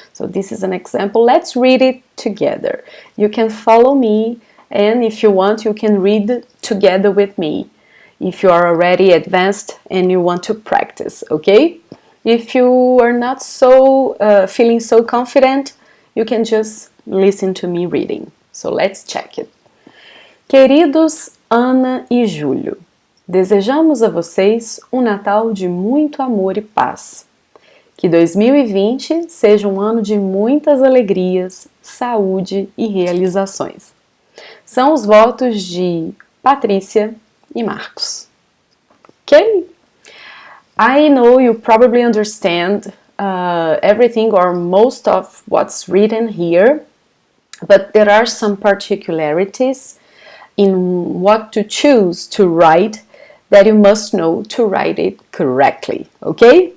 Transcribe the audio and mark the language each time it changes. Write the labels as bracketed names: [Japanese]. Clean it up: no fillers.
[English] So this is an example. Let's read it together. You can follow me, and if you want, you can read together with me if you are already advanced and you want to practice, okay? If you are not feeling so confident, you can just listen to me reading. So let's check it. [Portuguese] Queridos Ana e Júlio, desejamos a vocês Natal de muito amor e paz. Que 2020 seja ano de muitas alegrias, saúde e realizações. São os votos de Patrícia e Marcos. [English] Okay? I know you probably understand everything or most of what's written here, but there are some particularities in what to choose to write that you must know to write it correctly. Okay?